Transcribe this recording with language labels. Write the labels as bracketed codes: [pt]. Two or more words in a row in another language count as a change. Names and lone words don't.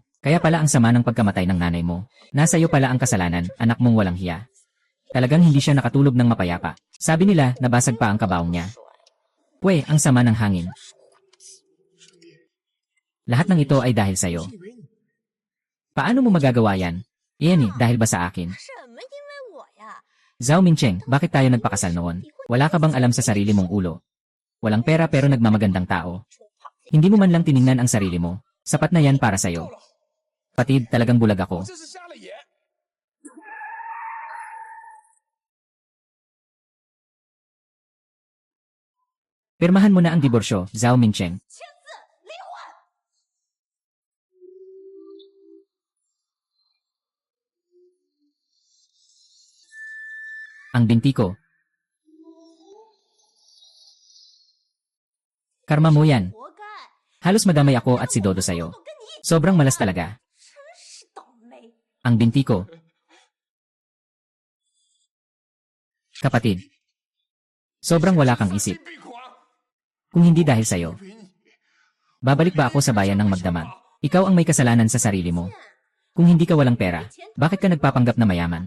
[tl] Kaya pala ang sama ng pagkamatay ng nanay mo. Nasa iyo pala ang kasalanan, anak mong walang hiya. Talagang hindi siya nakatulog ng mapayapa. Sabi nila, nabasag pa ang kabaong niya. Pwe, ang sama ng hangin. Lahat ng ito ay dahil sa'yo. Paano mo magagawa yan? Iyan dahil ba sa akin? [zh] 什么因为我呀？ [tl] Zhao Mingcheng, bakit tayo nagpakasal noon? Wala ka bang alam sa sarili mong ulo? Walang pera pero nagmamagandang tao. Hindi mo man lang tiningnan ang sarili mo. Sapat na yan para sa'yo. Patid, talagang bulag ako. [zh] 这是瞎了眼。 [tl] Pirmahan mo na ang diborsyo, Zhao Mingcheng. [zh] 签字离婚。 [tl] Ang binti ko. Karma mo yan. [zh] 活该， [tl] Halos madamay ako at si Dodo sa'yo. [zh] 我跟你一 [tl] Sobrang malas talaga. [zh] 真是倒霉。 [tl] Ang binti ko. Kapatid. Sobrang wala kang isip. [zh] 病狂， [tl] Kung hindi dahil sa'yo, [zh] 陪你。 [tl] babalik ba ako sa bayan ng magdamag? Ikaw ang may kasalanan sa sarili mo. Kung hindi ka walang pera, bakit ka nagpapanggap na mayaman?